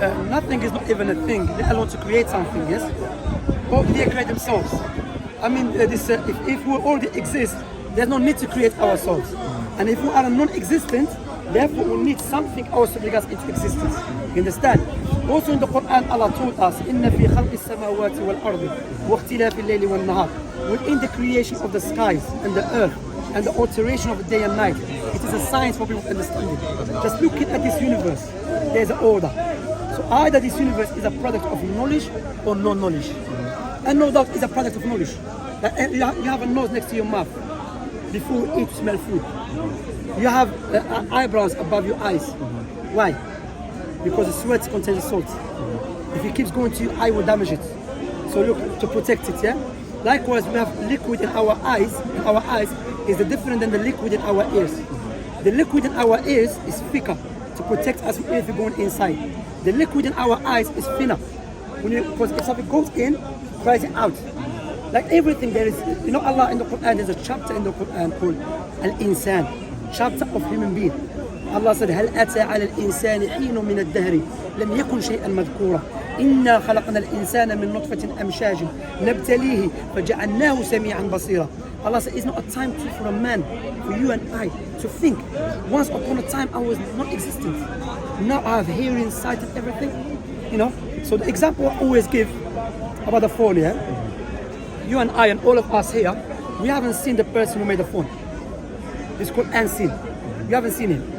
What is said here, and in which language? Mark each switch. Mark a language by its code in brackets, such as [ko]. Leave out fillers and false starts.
[en] Nothing is not even a thing. They alone to create something, yes? Or did they create themselves? I mean, if we already exist, there's no need to create ourselves. And if we are non-existent, therefore we need something else to bring us into existence. You understand? Also in the Quran, Allah told us, [ar] إِنَّ فِي خَلْقِ السَّمَاوَاتِ وَالْأَرْضِ وَاخْتِلَافِ اللَّيْلِ وَالنَّهَارِ. [en] Within the creation of the skies and the earth and the alteration of the day and night, it is a science for people to understand it. Just looking at this universe, there's an order. So either this universe is a product of knowledge or non-knowledge. And no doubt it's a product of knowledge. Like, you have a nose next to your mouth. Before you eat, you smell food. You have eyebrows above your eyes. Why? Because the sweat contains salt. If it keeps going to your eye, it will damage it. So look, to protect it, yeah? Likewise, we have liquid in our eyes. In our eyes is different than the liquid in our ears. The liquid in our ears is thicker to protect us from anything going inside. The liquid in our eyes is thinner. Because if something goes in, cries it out. Like everything, there is, you know, Allah in the Quran, there's a chapter in the Quran called Al-Insan, chapter of human being. Allah said, [ar] هل أتى على الإنسان حين من الدهر لم يكن شيئا مذكورا إنا خلقنا الإنسان من نطفة أمشاج نبتليه فجعلناه سميعا بصيرا. [en] Allah said, it's not a time for a man, for you and I, to think. Once upon a time I was not existent. Now I have hearing, sight, and everything. You know. So the example I always give about the phone, yeah. You and I and all of us here, we haven't seen the person who made the phone. It's called unseen. You haven't seen him.